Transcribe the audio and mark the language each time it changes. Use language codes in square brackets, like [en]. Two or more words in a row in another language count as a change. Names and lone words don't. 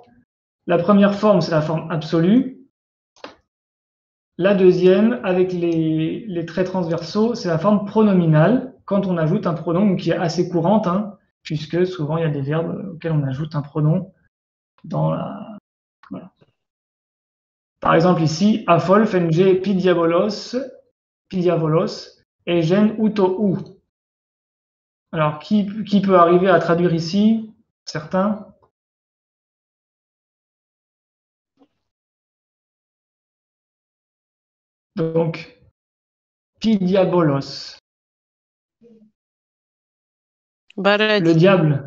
[fr] La première forme, c'est la forme absolue. La deuxième, avec les traits transversaux, c'est la forme pronominale, quand on ajoute un pronom qui est assez courante, hein, puisque souvent il y a des verbes auxquels on ajoute un pronom dans la... Voilà. Par exemple ici, [cop] afol, fenge, pidiavolos, egen, uto, [fr] ou. Alors, qui peut arriver à traduire ici? Certains? Donc, pidiabolos. Le diable.